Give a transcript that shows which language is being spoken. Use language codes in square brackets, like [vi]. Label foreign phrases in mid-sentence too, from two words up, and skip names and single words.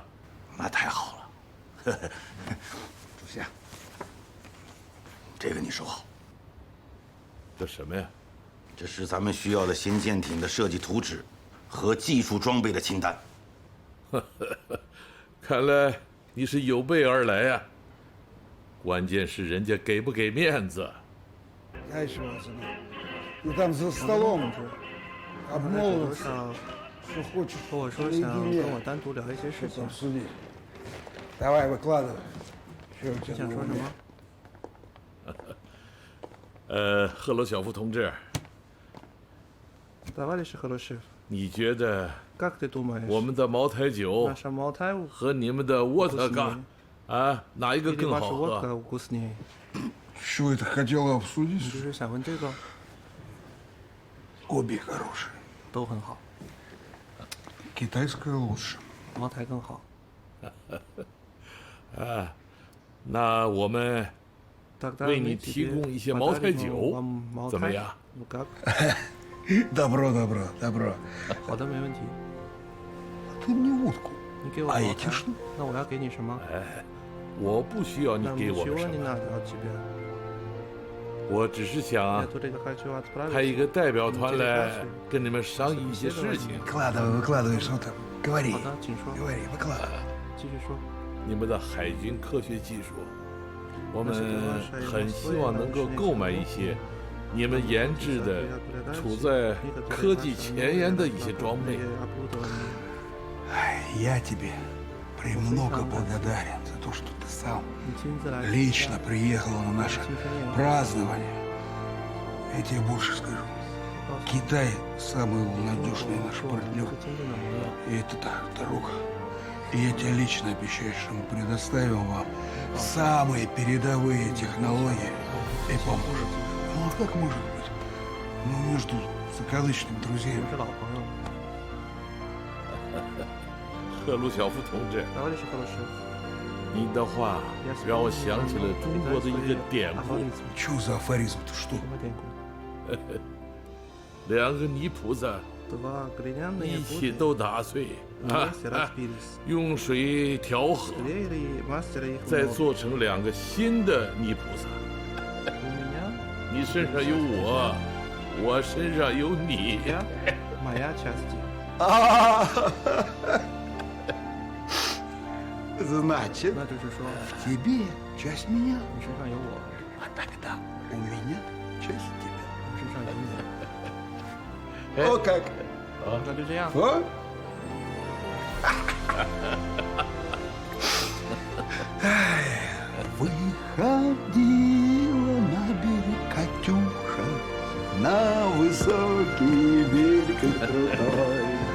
[zh] 那太好了，主席啊，这个你收好。这什么呀？这是咱们需要的新舰艇的设计图纸和技术装备的清单。看来你是有备而来呀。关键是人家给不给面子。 [ru] Знаешь, ты там за столом обмолвился, что хочешь [zh] 和我说想跟我单独聊一些事情。 [ru] Давай, выкладывай. [zh] 你想说什么？赫鲁晓夫同志， [ru] Товарищ Хрущев, [zh] 你觉得 [ru] как ты думаешь, [zh] 我们的茅台酒 [ru] наша Малтау [zh] 和你们的沃特嘎啊，哪一个 [ru] или [zh] 更 [ru] ваша [zh] 好喝？ [ru] водка вкуснее? Что это хотела [zh] 你 [ru] обсудить? [zh] 就是想问这个？ [ru] Обе хорошие. [zh] 都很好。 [ru] Китайское лучше. [zh] 茅台更好。啊，那我们为你提供一些茅台酒，怎么样？ [ru] Добро, добро, добро. [zh] 好的，没问题。 [ru] Ты мне водку. [zh] 你给我 А 茅 [ru] эти [zh] 台 [ru] что? [zh] 那我要给你什么？哎，我不需要你给我们什么，我只是想派一个代表团来跟你们商议一些事情。 [ru] Выкладывай, выкладывай, что там. Говори. [zh] 好的，请说。 [ru] Говори, выкладывай. [zh] 继续说。你们的海军科学技术，我们很希望能够购买一些你们研制的、处在科技前沿的一些装备。 [ru] Я тебе премного благодарен за то, что ты сам лично приехал на наше празднование. Я тебе больше скажу. Китай самый надежный наш партнер. И это так, дорога. И я тебе лично обещаю, что мы предоставим вам самые передовые технологии и поможем. Ну а как может быть? Ну между закадычными друзьями. [zh] 赫鲁晓夫同志，你的话让我想起了中国的一个典故。 [ru] Что за афоризм-то, что? [zh] 两个泥菩萨一起都打碎，用水调和，再做成两个新的泥菩萨。你身上有我，我身上有你。 [ru] Значит, в тебе часть меня, а тогда у меня часть тебя. О как! [zh] 那就这样。 О! [ru] Выходила на берег Катюша, на высокий берег крутой.